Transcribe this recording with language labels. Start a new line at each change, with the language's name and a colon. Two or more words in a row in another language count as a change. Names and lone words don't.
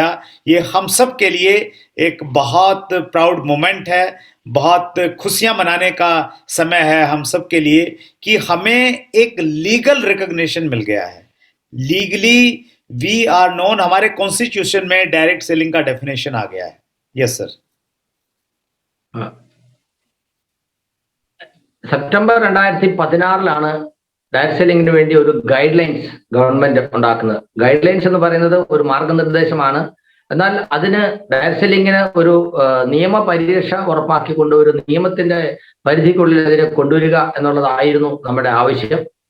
Hindi: ये हम सब के लिए एक बहुत
English: proud moment
Hindi: है, बहुत खुशियां मनाने का समय है हम सब के लिए, कि हमें एक
English: legal recognition
Hindi: मिल गया है.
English: legally we are known,
Hindi: हमारे कॉन्स्टिट्यूशन में
English: direct selling
Hindi: का डेफिनेशन आ गया है.
English: yes sir.
Malayalam: സെപ്റ്റംബർ 2016 ഡയറക്ട് സെല്ലിങ്ങിന് വേണ്ടി ഒരു
English: guide lines government
Malayalam: ഉണ്ടാക്കുന്നത്.
English: guide lines
Malayalam: എന്ന് പറയുന്നത് ഒരു മാർഗനിർദ്ദേശമാണ്. എന്നാൽ അതിന് ഡയറക്ട് സെല്ലിങ്ങിന് ഒരു നിയമപരിരക്ഷ ഉറപ്പാക്കിക്കൊണ്ട് ഒരു നിയമത്തിന്റെ പരിധിക്കുള്ളിൽ അതിനെ കൊണ്ടുവരിക എന്നുള്ളതായിരുന്നു നമ്മുടെ ആവശ്യം.